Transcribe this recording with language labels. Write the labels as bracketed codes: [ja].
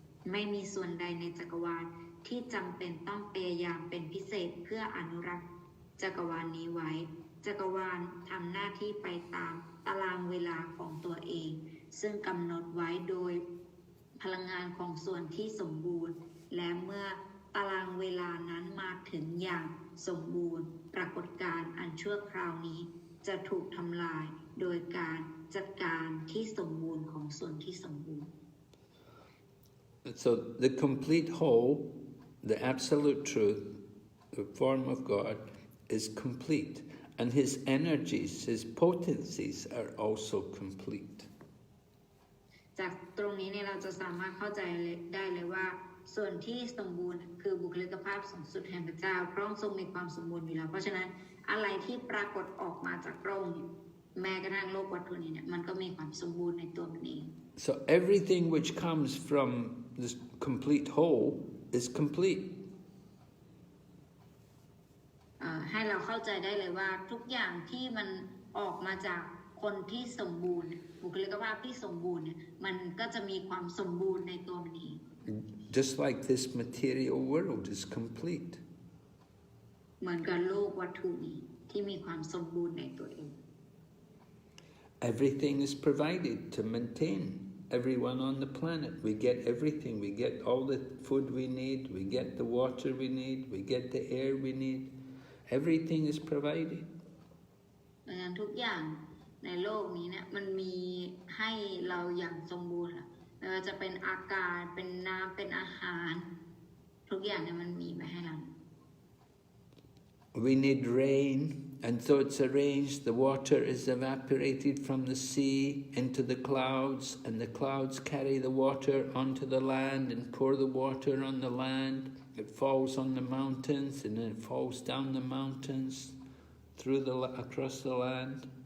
[th] ไม่มีส่วนใดในจักรวาลที่จำเป็นต้องพยายามเป็นพิเศษเพื่ออนุรักษ์จักรวาลนี้ไว้จักรวาลทำหน้าที่ไปตามตารางเวลาของตัวเองซึ่งกำหนดไว้โดยพลังงานของส่วนที่สมบูรณ์และเมื่อตารางเวลานั้นมาถึงอย่างสมบูรณ์ปรากฏการณ์อันชั่วคราวนี้จะถูกทำลายโดยการจัดการที่สมบูรณ์ของส่วนที่สมบูรณ์ [en] So the complete whole, the absolute truth, the form of God, is complete, and his energies, his potencies are also complete. [th] จากตรงนี้เนี่ยเราจะสามารถเข้าใจได้เลยว่าส่วนที่สมบูรณ์คือบุคลิกภาพสูงสุดแห่งพระเจ้าพระองค์ทรงมีความสมบูรณ์อยู่แล้วเพราะฉะนั้นอะไรที่ปรากฏออกมาจากพระองค์แม้กระทั่งโลกวัตถุนี้เนี่ยมันก็มีความสมบูรณ์ในตัวมันเอง [en] So everything which comes from this complete whole is complete. [th] ให้เราเข้าใจได้เลยว่าทุกอย่างที่มันออกมาจากคนที่สมบูรณ์บุคลิกภาพที่สมบูรณ์เนี่ยมันก็จะมีความสมบูรณ์ในตัวมันเอง [en] Just like this material world is complete. [th] เหมือนกับโลกวัตถุนี้ที่มีความสมบูรณ์ในตัวเอง [en] Everything is provided to maintain everyone on the planet. We get everything. We get all the food we need. We get the water we need. We get the air we need. Everything is provided. [th] ดังนั้นทุกอย่างในโลกนี้เนี่ยมันมีให้เราอย่างสมบูรณ์ไม่ว่าจะเป็นอากาศเป็นน้ำเป็นอาหารทุกอย่างเนี่ยมันมีมาให้เรา [en] We need rain, and so it's arranged. The water is evaporated from the sea into the clouds, and the clouds carry the water onto the land and pour the water on the land. It falls on the mountains, and then it falls down the mountains across the land.